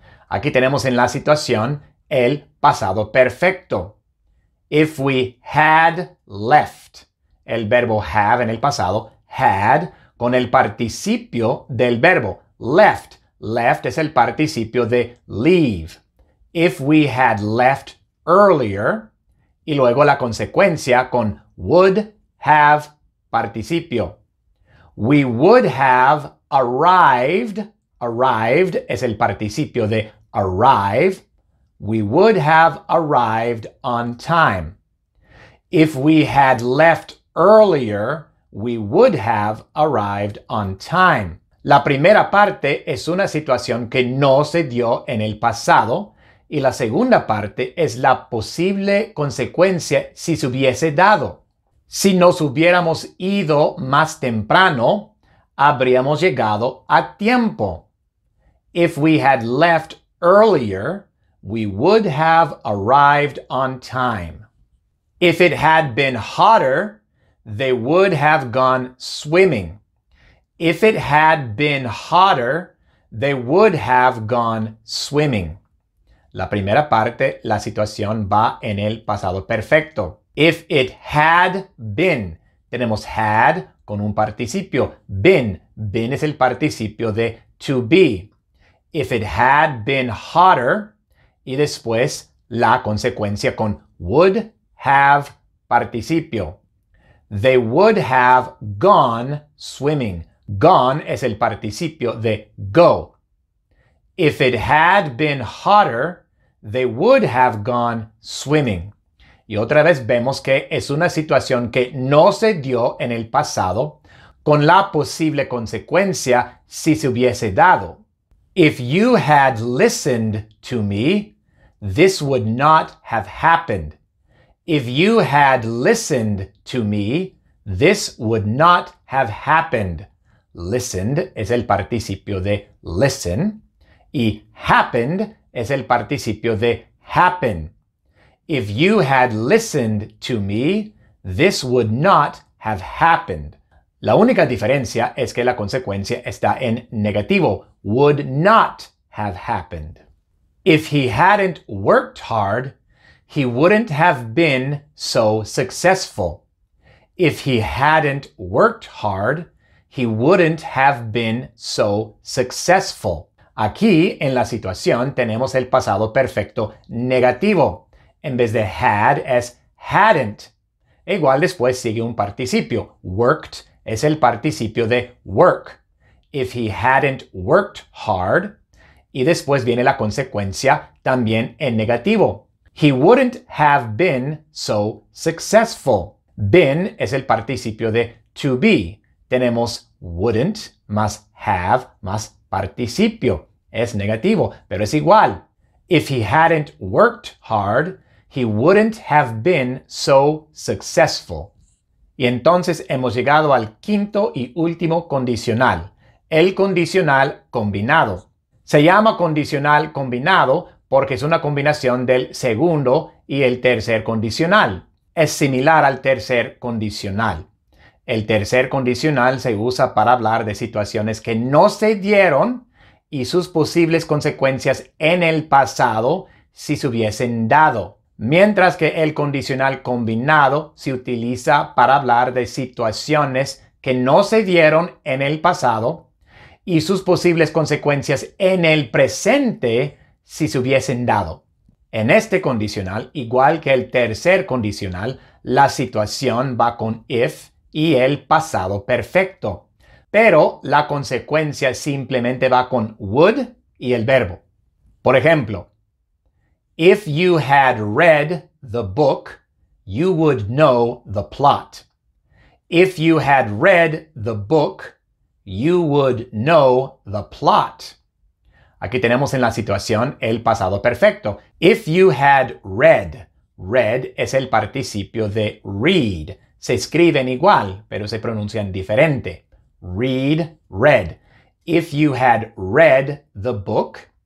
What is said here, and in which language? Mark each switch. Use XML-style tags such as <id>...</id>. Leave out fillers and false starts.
<es>Aquí tenemos en la situación el pasado perfecto.</es> <en>If we had left,</en> <es>el verbo have en el pasado, had, con el participio del verbo left. Left es el participio de leave.</es> <en>If we had left earlier,</en> <es>y luego la consecuencia con</es> <en>would have participio. We would have arrived. Arrived</en> <es>es el participio de</es> <en>arrive. We would have arrived on time. If we had left earlier, we would have arrived on time.</en> <es>La primera parte es una situación que no se dio en el pasado y la segunda parte es la posible consecuencia si se hubiese dado. Si nos hubiéramos ido más temprano, habríamos llegado a tiempo.</es> <en>If we had left earlier, we would have arrived on time. If it had been hotter, they would have gone swimming. If it had been hotter, they would have gone swimming.</en> <es>La primera parte, la situación va en el pasado perfecto.</es> <en>If it had been,</en> <es>tenemos</es> <en>had</en> <es>con un participio. Been, been es el participio de to be.</es> <en>If it had been hotter,</en> <es>y después la consecuencia con</es> <en>would have participio. They would have gone swimming.</en> <es>Gone es el participio de go.</es> <en>If it had been hotter, they would have gone swimming.</en> <es>Y otra vez vemos que es una situación que no se dio en el pasado, con la posible consecuencia si se hubiese dado.</es> <en>If you had listened to me, this would not have happened. If you had listened to me, this would not have happened.</en> <es>Listened es el participio de listen y happened es el participio de happen.</es> <en>If you had listened to me, this would not have happened.</en> <es>La única diferencia es que la consecuencia está en negativo.</es> <en>Would not have happened. If he hadn't worked hard, he wouldn't have been so successful. If he hadn't worked hard, he wouldn't have been so successful.</en> <es>Aquí en la situación tenemos el pasado perfecto negativo. En vez de had es hadn't. Igual después sigue un participio.</es> <en>Worked</en> <es>es el participio de</es> <en>work. If he hadn't worked hard.</en> <es>Y después viene la consecuencia también en negativo.</es> <en>He wouldn't have been so successful.</en> <es>Been es el participio de to be. Tenemos wouldn't más have más participio. Es negativo, pero es igual.</es> <en>If he hadn't worked hard, he wouldn't have been so successful.</en> <es>Y entonces hemos llegado al quinto y último condicional, el condicional combinado. Se llama condicional combinado porque es una combinación del segundo y el tercer condicional. Es similar al tercer condicional. El tercer condicional se usa para hablar de situaciones que no se dieron y sus posibles consecuencias en el pasado si se hubiesen dado. Mientras que el condicional combinado se utiliza para hablar de situaciones que no se dieron en el pasado y sus posibles consecuencias en el presente si se hubiesen dado. En este condicional, igual que el tercer condicional, la situación va con if y el pasado perfecto. Pero la consecuencia simplemente va con would y el verbo. Por ejemplo,</es> <en>if you had read the book, you would know the plot. If you had read the book, you would know the plot.</en> <es>Aquí tenemos en la situación el pasado perfecto.</es> <en>If you had read.</en> <es>Read es el participio de read. Se escriben igual, pero se pronuncian diferente.</es> <en>Read, read. If you had read the book.</en>